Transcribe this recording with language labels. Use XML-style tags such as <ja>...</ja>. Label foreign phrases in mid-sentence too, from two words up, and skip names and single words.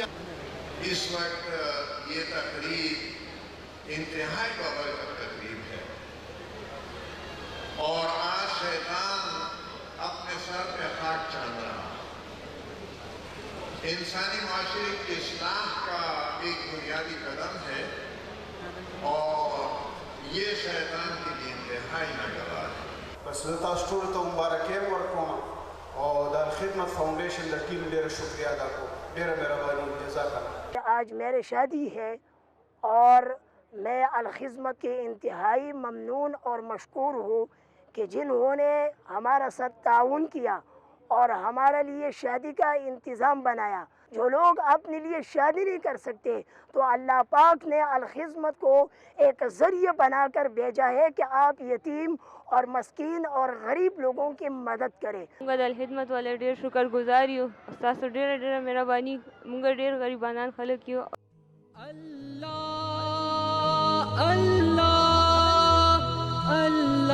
<ur>اس وقت یہ تقریب انتہائی بابرکت تقریب ہے، اور آج شیطان اپنے سر پہ خاک چھان رہا۔ انسانی معاشرے کی اصلاح کا ایک بنیادی قدم ہے، اور یہ شیطان کے لیے انتہائی ناگوار ہے۔</ur> <ps>بس تاسو ټولو ته مبارکي ورکوم او د خدمت فاؤنڈیشن د ټیم ډېره شکریہ ادا کوم، ډېره مهرباني،</ps> <ar>جزاک الله۔</ar> <ur>آج میری شادی ہے اور میں الخدمت کے انتہائی ممنون اور مشکور ہوں کہ جنہوں نے ہمارا ساتھ تعاون کیا اور ہمارے لیے شادی کا انتظام بنایا۔ جو لوگ اپنے لیے شادی نہیں کر سکتے تو اللہ پاک نے الخدمت کو ایک ذریعہ بنا کر بھیجا ہے کہ آپ یتیم اور مسکین اور غریب لوگوں کی مدد کریں۔</ur> <ps>موږ د الخدمت والے ډېر شکر گزار یو، ستاسو ډېره ډېره مهرباني، موږ ډېر غریبانان خلک یو۔ اللہ اللہ اللہ</ps>